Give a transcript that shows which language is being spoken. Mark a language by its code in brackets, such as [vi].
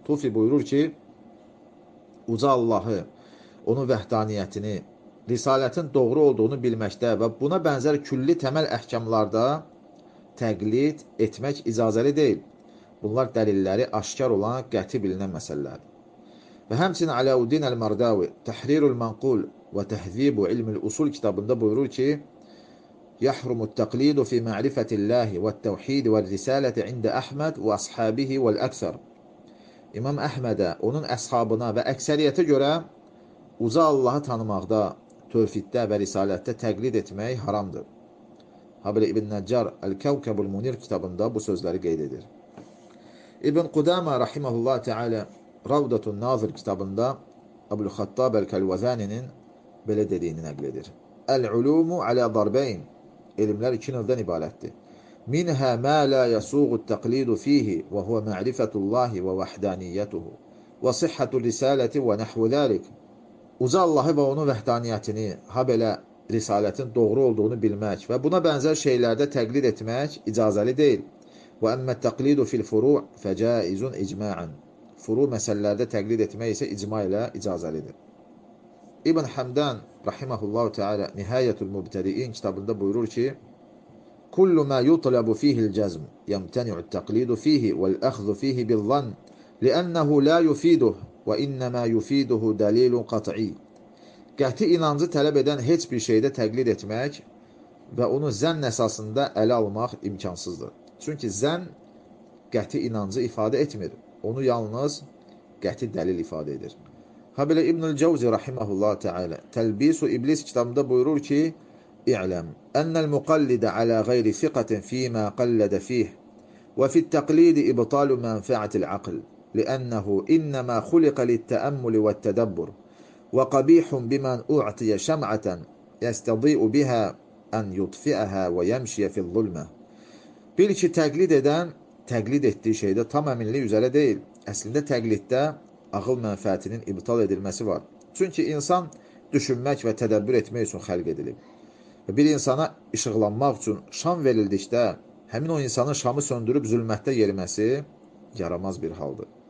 [az] Tufi buyurur ki, uca Allahı, onun vəhdaniyyətini, risalətin doğru olduğunu bilməkdə və buna bənzər külli təməl əhkəmlarda təqlid etmək icazəli deyil. Bunlar dəlilləri aşkar olan qəti bilinən məsələlərdir. Və həmçinin Ələuddin Əl-Mərdəvi, Təhrirul Mənqul və Təhzibu İlmül Usul kitabında buyurur ki, [ar] يحرم التقليد في معرفة الله والتوحيد والرسالة عند أحمد وأصحابه والأكثر. [az] İmam Əhmədə, onun əshabına və əksəriyyətə görə uca Allahı tanımaqda, tövhiddə və risalətdə təqlid etmək haramdır. Habil İbn Nəccar Əl-Kəvkəbul Munir kitabında bu sözləri qeyd edir. İbn Qudamə Rahiməhullah Tealə Ravdatun Nazir kitabında Əbül-Xattab Əl-Kəlvəzəninin belə dediyini nəql edir. [ar] Əl-Ulumu Ələ Darbeyn, [az] elmlər iki növdən ibarətdir. [ar] منها ما لا يسوغ التقليد فيه وهو معرفة الله ووحدانيته وصحة الرسالة ونحو ذلك. [az] Uca Allahı və onun vəhdaniyyətini, ha belə risalətin doğru olduğunu bilmək və buna bənzər şeylərdə təqlid etmək icazəli deyil. [ar] وَأَمَّا التَّقْلِيدُ فِي الْفُرُوعِ فَجَائِزٌ اِجْمَاعًا [az] Furu məsələlərdə təqlid etmək isə icma ilə icazəlidir. İbn Hamdan rahimahullahu teala Nihayatul Mubtadi'in kitabında buyurur ki, [ar] كل ما يطلب فيه الجزم يمتنع التقليد فيه والأخذ فيه بالظن لأنه لا يفيده وإنما يفيده دليل قطعي. [az] Qəti inancı tələb edən heç bir şeydə təqlid etmək və onu zənn əsasında ələ almaq imkansızdır. Çünki zənn qəti inancı ifadə etmir, onu yalnız qəti dəlil ifadə edir. Həbələ İbnül Cəvzi rəhiməhullah tealə Təlbisu İblis kitabında buyurur ki, [ar] اعلم أن المقلد على غير ثقة فيما قلد فيه وفي التقليد إبطال منفعة العقل لأنه إنما خلق للتأمل والتدبر وقبيح بمن أعطي شمعة يستضيء بها أن يطفئها ويمشي في الظلمة. [az] Bil ki, təqlid edən təqlid etdiyi şeydə tam əminli üzərə deyil. Əslində, təqliddə ağıl mənfəətinin ibtal edilməsi var. Çünki insan düşünmək və tədəbbür etmək üçün xəlq edilib. Bir insana işıqlanmaq üçün şam verildikdə, həmin o insanın şamı söndürüb zülmətdə yeriməsi yaramaz bir haldır.